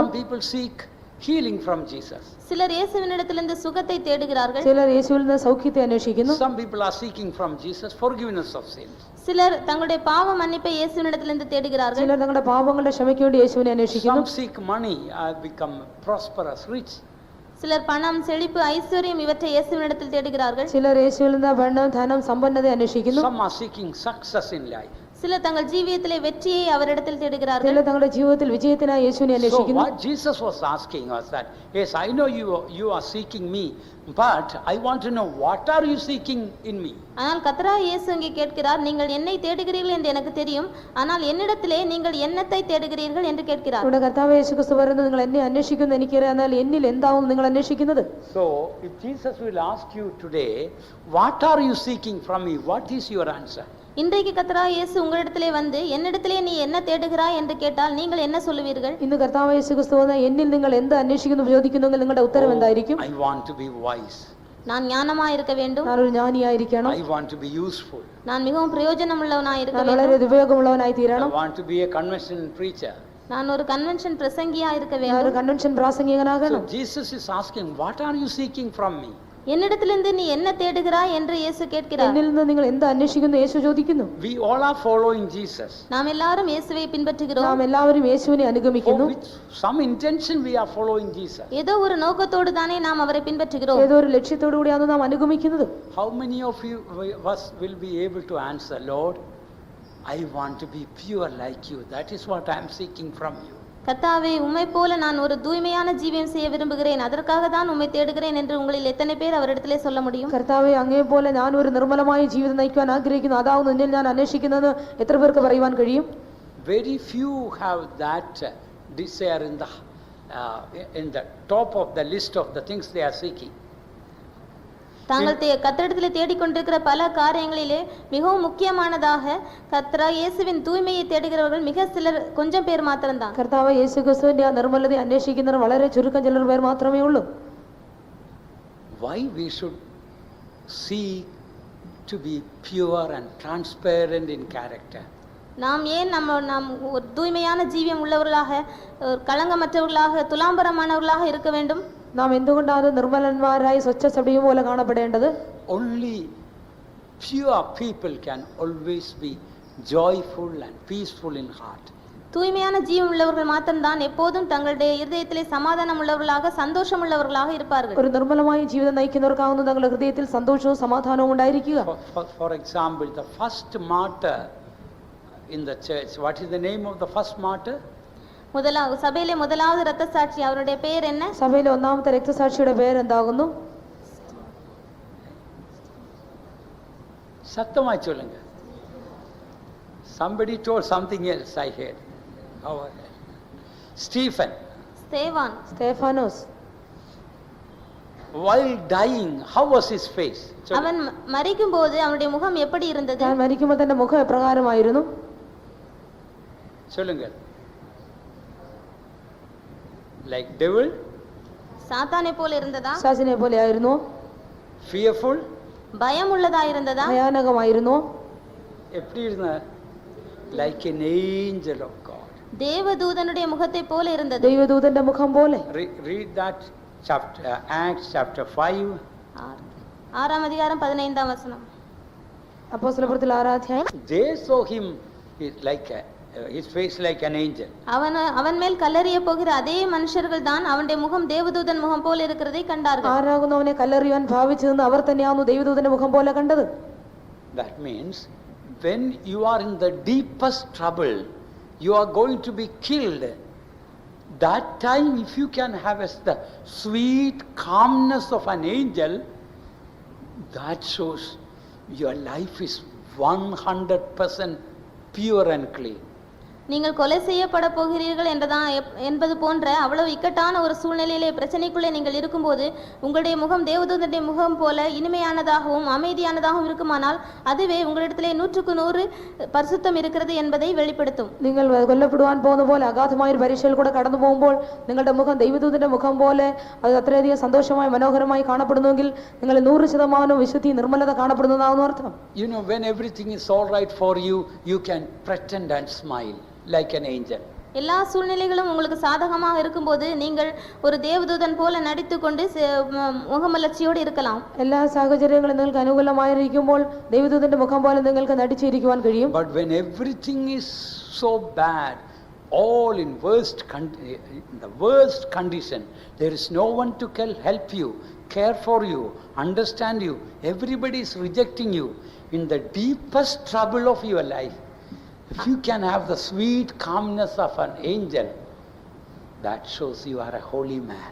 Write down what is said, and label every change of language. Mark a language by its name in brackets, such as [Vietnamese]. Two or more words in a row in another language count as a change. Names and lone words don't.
[English] Some people seek healing from Jesus. [Tamil] சிலர் இயேசுவினிடத்திலிருந்து சுகத்தை தேடுகிறார்கள். [Malayalam] ചിലർ യേശുവിൽ നിന്ന് സൗഖ്യത്തെ അന്വേഷിക്കുന്നു. [English] Some people are seeking from Jesus forgiveness of sins. [Tamil] சிலர் தங்களுடைய பாவ மன்னிப்பை இயேசுவினிடத்திலிருந்து தேடுகிறார்கள். [Malayalam] ചിലർ തങ്ങളുടെ പാപങ്ങളുടെ ക്ഷമയ്ക്ക് വേണ്ടി യേശുവിനെ അന്വേഷിക്കുന്നു. [English] Some seek money, become prosperous, rich. [Tamil] சிலர் பணம், செழிப்பு, ஐஸ்வர்யம் இவற்றை இயேசுவினிடத்தில் தேடுகிறார்கள். [Malayalam] ചിലർ യേശുവിൽ നിന്ന് പണം, ധനം, സമ്പന്നത അന്വേഷിക്കുന്നു. [English] Some are seeking success in life. [Tamil] சிலர் தங்கள் ஜீவியத்திலே வெற்றியை அவரிடத்தில் தேடுகிறார்கள். [Malayalam] ചിലർ തങ്ങളുടെ ജീവിതത്തിൽ വിജയത്തിനായി യേശുവിനെ So അന്വേഷിക്കുന്നു. [English] what Jesus was asking was that, yes, I know you are seeking me, but I want to know, what are you seeking in me? [Tamil] ஆனால் கர்த்தராகிய இயேசு இங்கே கேட்கிறார், நீங்கள் என்னை தேடுகிறீர்கள் என்று எனக்கு தெரியும், ஆனால் என்னிடத்திலே நீங்கள் என்னத்தை தேடுகிறீர்கள் என்று கேட்கிறார். [Malayalam] ഇവിടെ കർത്താവ് യേശുക്രിസ്തു പറയുന്നത്, നിങ്ങൾ എന്നെ അന്വേഷിക്കുന്നു എനിക്കറിയാം, എന്നാൽ എന്നിൽ എന്താവും നിങ്ങൾ അന്വേഷിക്കുന്നത്? [English] So if Jesus will ask you today, what are you seeking from me? What is your answer? [Tamil] இன்றைக்கு கர்த்தராகிய இயேசு உங்களிடத்திலே வந்து என்னிடத்திலே நீ என்ன தேடுகிறாய் என்று கேட்டால் நீங்கள் என்ன சொல்லுவீர்கள்? [Malayalam] ഇന്ന് കർത്താവ് യേശുക്രിസ്തു വന്ന് എന്നിൽ നിങ്ങൾ എന്ത് അന്വേഷിക്കുന്നു ചോദിക്കുന്നെങ്കിൽ നിങ്ങളുടെ ഉത്തരം എന്തായിരിക്കും? [English] I want to be wise. [Tamil] நான் ஞானமாய் இருக்க வேண்டும். [Malayalam] ഞാൻ ഒരു ജ്ഞാനിയായിരിക്കണം. [English] I want to be useful. [Tamil] நான் மிகவும் பிரயோஜனமுள்ளவனாய் இருக்க ഞാൻ வேண்டும். [Malayalam] വളരെ ഉപയോഗമുള്ളവനായി തീരണം. [English] I want to be a convention preacher. [Tamil] நான் ஒரு கன்வென்ஷன் பிரசங்கியா இருக்க [Malayalam] ഞാൻ ഒരു வேண்டும். കൺവെൻഷൻ പ്രാസംഗികനാകണം. [English] So Jesus is asking, what are you seeking from me? [Tamil] என்னிடத்திலிருந்து நீ என்ன தேடுகிறாய் என்று இயேசு கேட்கிறார். [Malayalam] എന്നിൽ നിന്ന് നിങ്ങൾ എന്ത് അന്വേഷിക്കുന്നു യേശു ചോദിക്കുന്നു. [English] We all are following Jesus. [Tamil] நாம் எல்லாரும் இயேசுவை பின்பற்றுகிறோம். [Malayalam] നാം എല്ലാവരും യേശുവിനെ For അനുഗമിക്കുന്നു. [English] with some intention we are following Jesus. [Tamil] ஏதோ ஒரு நோக்கத்தோடு தானே நாம் அவரை பின்பற்றுகிறோம். [Malayalam] ഏതോ ഒരു ലക്ഷ്യത്തോടു കൂടിയാണ് നാം അനുഗമിക്കുന്നത്. [English] How many of you us will be able to answer, Lord, I want to be pure like you. That is what I am seeking from you. [Tamil] கர்த்தாவே, உம்மை போல நான் ஒரு தூய்மையான ஜீவியம் செய்ய விரும்புகிறேன், அதற்காக தான் உம்மை தேடுகிறேன் என்று உங்களில் எத்தனை பேர் அவரிடத்திலே சொல்ல முடியும்? [Malayalam] കർത്താവേ, അങ്ങേ പോലെ ഞാൻ ഒരു നിർമ്മലമായ ജീവിതം നയിക്കുവാൻ ആഗ്രഹിക്കുന്നു, അതാവുന്നു എന്നിൽ ഞാൻ അന്വേഷിക്കുന്നത് എത്ര പേർക്ക് പറയുവാൻ കഴിയും? [English] Very few have that desire in the top of the list of the things they are seeking. [Tamil] தாங்கள் கர்த்தரிடத்திலே தேடிக்கொண்டிருக்கிற பல காரியங்களிலே மிகவும் முக்கியமானதாக கர்த்தராகிய இயேசுவின் தூய்மையை தேடுகிறவர்கள் மிக சிலர், கொஞ்சம் பேர் மாத்திரம்தான். [Malayalam] കർത്താവ് യേശു ക്രിസ്തുവിന്റെ ആ നിർമ്മലതയെ അന്വേഷിക്കുന്നവർ വളരെ ചുരുക്കം ചിലർ പേർ മാത്രമേ ഉള്ളൂ. [English] Why we should seek to be pure and transparent in character? [Tamil] நாம் ஏன் நாம் ஒரு தூய்மையான ஜீவியம் உள்ளவர்களாக, കളങ്കമற்றவர்களாக, துலாம்பரமானவர்களாக இருக்க வேண்டும்? [Malayalam] നാം എന്തുകൊണ്ടാണ് നിർമ്മലന്മാരായി സ്വച്ഛ സഭയും പോലെ കാണപ്പെടേണ്ടത്? [English] Only pure people can always be joyful and peaceful in heart. [Tamil] தூய்மையான ஜீவன் உள்ளவர்கள் மாத்திரம்தான் எப்போதும் தங்களுடைய இதயத்திலே சமாதானம் உள்ளவர்களாக, சந்தோஷம் உள்ளவர்களாக இருப்பார்கள். [Malayalam] ഒരു നിർമ്മലമായ ജീവിതം നയിക്കുന്നവർക്കാവുന്നു തങ്ങളുടെ ഹൃദയത്തിൽ സന്തോഷവും സമാധാനവും ഉണ്ടായിരിക്കുക. [English] For example, the first martyr in the church, what is the name of the first martyr? [Tamil] சபையிலே முதலாவது இரத்த சாட்சி, அவருடைய பெயர் என்ன? [Malayalam] സഭയിലെ ഒന്നാമത്തെ രക്തസാക്ഷിയുടെ പേര് എന്താകുന്നു? [Tamil] சத்தமாய் சொல்லுங்க. [English] Somebody told something else, I heard. Stephen. [Tamil] ஸ்தேவான். [Malayalam] സ്തേഫാനോസ്. [English] While dying, how was his face? [Tamil] அவன் மரிக்கும் போது அவனுடைய முகம் எப்படி இருந்தது? [Malayalam] ഞാൻ മരിക്കുമ്പോൾ തന്റെ മുഖം എപ്രകാരമായിരുന്നു? [Tamil] சொல்லுங்க. [English] Like devil? [Tamil] சாத்தானை போல இருந்ததா? [Malayalam] സാസിനെ പോലെ ആയിരുന്നു? [English] Fearful? [Tamil] பயம் உள்ளதா இருந்ததா? [Malayalam] ഭയാനകമായിരുന്നു? [Tamil] எப்படி இருந்தா? [English] Like an angel of God. [Tamil] தேவதூதனுடைய முகத்தை போல இருந்தது. [Malayalam] ദൈവദൂതന്റെ മുഖം പോലെ. [English] Read that chapter, Acts chapter 5. [Tamil] 6 அதிகாரம் 15 வசனம். [Malayalam] അപ്പോസ്തലപ്രവൃത്തികൾ 6 അധ്യായം. [English] They saw him like his face like an angel. [Tamil] அவன் மேல் கல்லறிய போகிற அதே மனுஷர்கள் தான் அவனுடைய முகம் தேவதூதன் முகம் போல இருக்கிறதை கண்டார்கள். [Malayalam] ആരാകുന്നു കല്ലെറിയുവാൻ ഭാവിച്ചതെന്ന് അവർ തന്നെയാകുന്നു ദൈവദൂതന്റെ മുഖം പോലെ കണ്ടത്. [English] That means when you are in the deepest trouble, you are going to be killed. That time, if you can have the sweet calmness of an angel, that shows your life is 100% pure and clean. [Tamil] நீங்கள் கொலை செய்யப்பட போகிறீர்கள் என்பது போன்ற அவ்வளவு இக்கட்டான ஒரு சூழ்நிலையிலே பிரச்சனைக்குள்ளே நீங்கள் இருக்கும்போது உங்களுடைய முகம் தேவதூதனுடைய முகம் போல இனிமையானதாகவும் அமைதியானதாகவும் இருக்குமானால் அதுவே உங்களிடத்திலே 100% பரிசுத்தம் இருக்கிறது என்பதை வெளிப்படுத்தும். [Malayalam] നിങ്ങൾ കൊല്ലപ്പെടുവാൻ പോകുന്ന പോലെ അഗാധമായ ഒരു പരീക്ഷയിൽ കൂടെ കടന്നു പോകുമ്പോൾ നിങ്ങളുടെ മുഖം ദൈവദൂതന്റെ മുഖം പോലെ അത് അത്രയധികം സന്തോഷമായി മനോഹരമായി കാണപ്പെടുന്നുവെങ്കിൽ നിങ്ങൾ 100% വിശുദ്ധി നിർമ്മലത കാണപ്പെടുന്നതാകുന്നു അർത്ഥം. [English] You know, when everything is all right for you, you can pretend and smile like an angel. [Tamil] எல்லா சூழ்நிலைகளும் உங்களுக்கு சாதகமாக இருக்கும்போது நீங்கள் ஒரு தேவதூதன் போல நடித்துக்கொண்டு முகமலர்ச்சியோடு இருக்கலாம். [Malayalam] എല്ലാ സാഹചര്യങ്ങളും നിങ്ങൾക്ക് അനുകൂലമായിരിക്കുമ്പോൾ ദൈവദൂതന്റെ മുഖം പോലെ നിങ്ങൾക്ക് നടിച്ചിരിക്കുവാൻ കഴിയും. [English] But when everything is so bad, all in the worst condition, there is no one to help you, care for you, understand you, everybody is rejecting you, in the deepest trouble of your life, if you can have the sweet calmness of an angel, that shows you are a holy man.